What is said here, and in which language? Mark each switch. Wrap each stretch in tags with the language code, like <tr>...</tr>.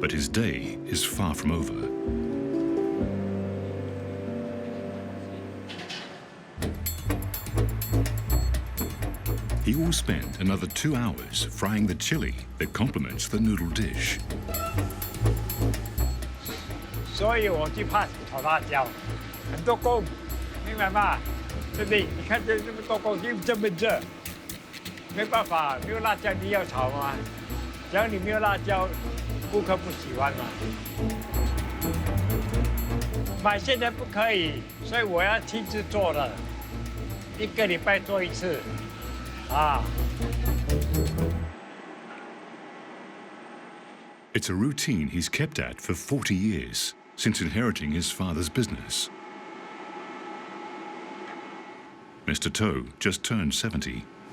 <en>But his day is far from over. He will spend another 2 hours frying the chili that complements the noodle dish.</en> <zh>所以我就怕炒辣椒，很多工，明白吗？对不对？你看这么多工，又这么热，没办法，没有辣椒你要炒吗？只要你没有辣椒，顾客不喜欢嘛。买现在不可以，所以我要亲自做了，1个礼拜做1次，啊。</zh> <en>It's a routine he's kept at for 40 years. Since inheriting his father's business. Mr. To just turned 70.</en>